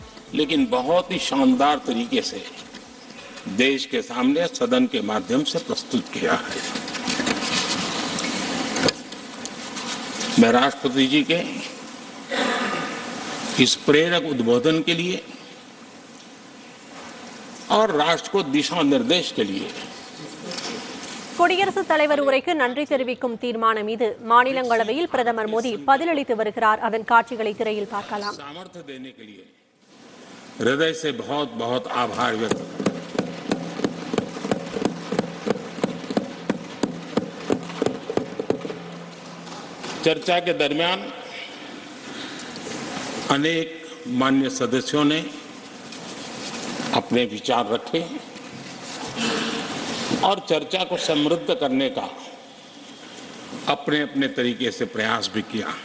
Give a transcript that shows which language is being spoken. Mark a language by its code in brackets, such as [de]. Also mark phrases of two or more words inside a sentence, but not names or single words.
[hi] लेकिन बहुत ही शानदार तरीके से देश के सामने सदन के माध्यम से प्रस्तुत किया है। मैं राष्ट्रपति जी के इस प्रेरक उद्बोधन के लिए और राष्ट्र को दिशा निर्देश के लिए [ta] குடியரசுத் தலைவர் உரைக்கு நன்றி தெரிவிக்கும் தீர்மானம் மீது மாநிலங்களவையில் பிரதமர் மோடி பதிலளித்து வருகிறார். அதன் காட்சிகளை திரையில் பார்க்கலாம். [hi] सामर्थ्य देने के लिए हृदय से बहुत बहुत आभार व्यक्त चर्चा के दरमियान अनेक मान्य सदस्यों ने अपने विचार रखे और चर्चा को समृद्ध करने का अपने अपने तरीके से प्रयास भी किया।